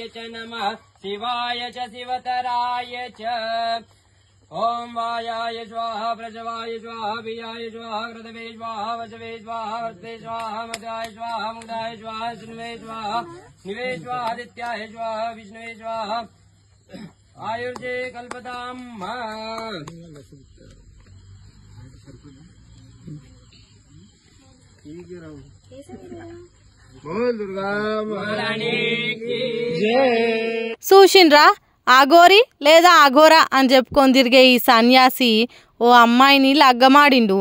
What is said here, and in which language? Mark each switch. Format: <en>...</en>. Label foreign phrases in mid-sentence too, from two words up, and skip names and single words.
<sa>च नमः शिवाय च शिवतराय च ओम वायाय स्वाहा प्रजवाय स्वाहा वियाय स्वाहा कृतवे स्वाहा वचवे स्वाहा वर्ते स्वाहा मदाय स्वाहा मुदाय स्वाहा सुनवे स्वाहा निवे स्वाहा आदित्याय स्वाहा विष्णुवे स्वाहा आयुर्जे कल्पताम्</sa> <te>చూసిండ్రా, అఘోరి లేదా అఘోరా అని చెప్పుకొని తిరిగే ఈ సన్యాసి ఓ అమ్మాయిని లగ్గమాడిండు.</te>